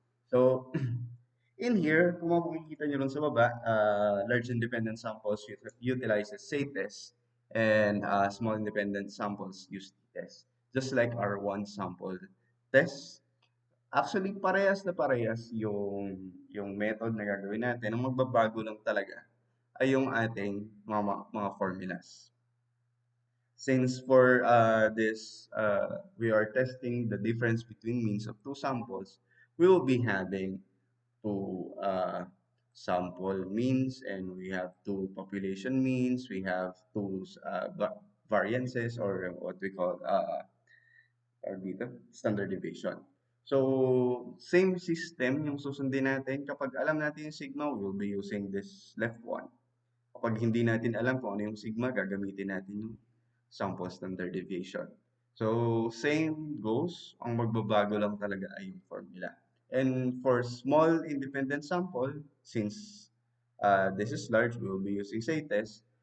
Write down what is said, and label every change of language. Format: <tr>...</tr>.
<en>So in here,</en> <tl>kung makikita nyo rin sa baba,</tl> <en>large independent samples utilizes say-test and small independent samples use t-test. Just like our one sample test.</en> <tl>Actually, parehas na parehas yung method na gagawin natin. Ang magbabago lang talaga ay yung ating mga formulas.</tl> <en>Since for this, we are testing the difference between means of two samples, we will be having two sample means and we have two population means, we have two variances or what we call dito, standard deviation.</en> <tl>So, same system yung susundin natin. Kapag alam natin yung sigma,</tl> <en>we'll be using this left one.</en> <tl>Kapag hindi natin alam kung ano yung sigma, gagamitin natin yung sample standard deviation.</tl> <en>So, same goes.</en> <tl>Ang magbabago lang talaga ay yung formula.</tl> <en>And for small independent sample, since this is large, we will be using say test.</en>